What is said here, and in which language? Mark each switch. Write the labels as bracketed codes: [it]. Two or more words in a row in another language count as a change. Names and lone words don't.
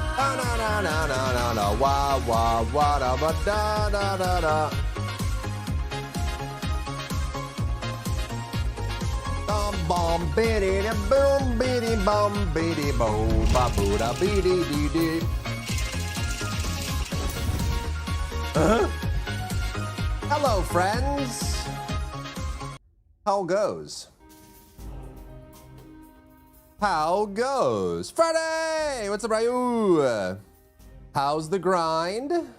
[en] na na na na na na wa wa wa da ba da da da da. Bom biddy boom biddy bom biddy boom ba boo da biddy dee dee. Hello, friends. How goes? How goes? Friday! What's up, Ryu? How's the grind?